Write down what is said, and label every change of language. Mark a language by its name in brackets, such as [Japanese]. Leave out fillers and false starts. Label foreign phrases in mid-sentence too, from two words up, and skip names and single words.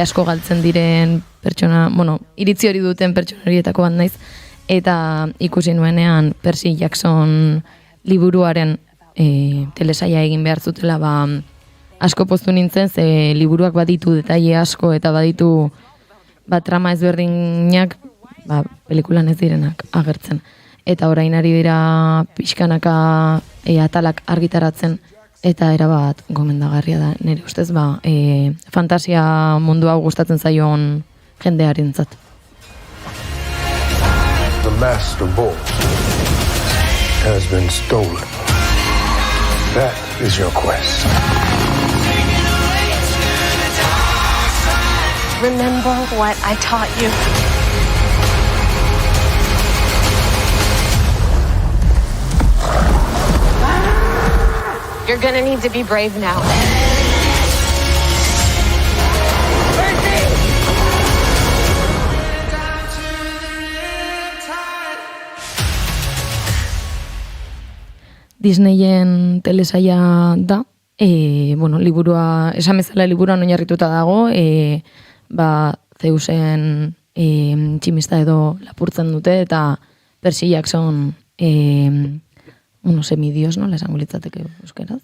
[Basque] asko galtzen diren pertsona, bueno, iritzi hori duten pertsona horietako bat naiz, eta ikusi nuenean Percy Jackson liburuaren telesaia egin behar zutela asko poztu nintzen, ze liburuak baditu detaile asko eta baditu trama ezberdinak pelikulan ez direnak agertzen. Eta orain ari dira pixkanaka atalak argitaratzen eta erabat gomendagarria da. Nire ustez fantasia mundu hau gustatzen zaion jendearentzat. [English] The Master Ball has been stolen. That is your quest. Remember what I taught you. You're gonna need to be brave now. [Basque] Disneyen telesaia da, liburua, esan bezala liburuan oinarrituta dago, Zeusen tximista edo lapurtzen dute, eta Percy Jackson semidios, nola esango litzateke euskeraz?